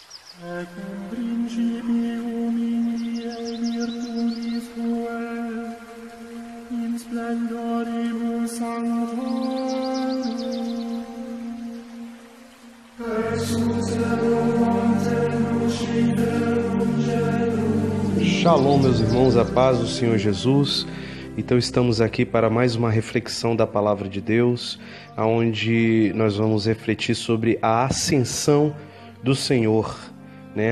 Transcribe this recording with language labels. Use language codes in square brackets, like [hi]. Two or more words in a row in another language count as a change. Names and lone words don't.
[la] Ec in principium in die virtutis tuae, in splendoribus sanctorum, [pt] Shalom, meus irmãos, a paz do Senhor Jesus. Então estamos aqui para mais uma reflexão da Palavra de Deus, onde nós vamos refletir sobre a ascensão do Senhor, né?